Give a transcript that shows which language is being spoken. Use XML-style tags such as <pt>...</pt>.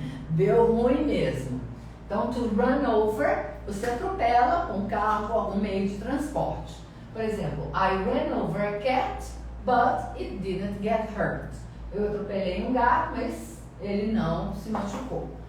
<pt>Deu ruim mesmo. Então, to run over, você atropela um carro, algum meio de transporte. Por exemplo,</pt> <en>I ran over a cat, but it didn't get hurt.</en> <pt>Eu atropelei um gato, mas ele não se machucou.</pt>